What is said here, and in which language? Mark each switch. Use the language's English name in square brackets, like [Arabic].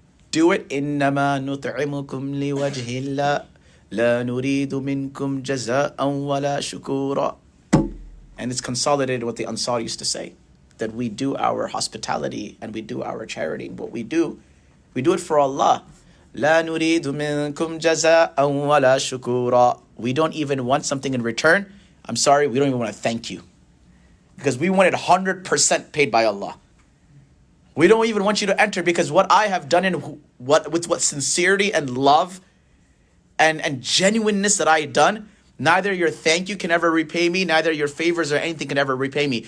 [English] Do it. [Arabic] إِنَّمَا نُطْعِمُكُمْ لِوَجْهِ اللَّهِ لَا نُرِيدُ مِنْكُمْ جَزَاءً وَلَا شُكُورًا. [English] And it's consolidated what the Ansar used to say, that we do our hospitality and we do our charity. What we do it for Allah. [Arabic] لا نريد منكم جزاء ولا شكورا. [English] We don't even want something in return. I'm sorry, we don't even want to thank you. Because we want it 100% paid by Allah. We don't even want you to enter because what I have done with what sincerity and love and genuineness that I had done, neither your thank you can ever repay me, neither your favors or anything can ever repay me.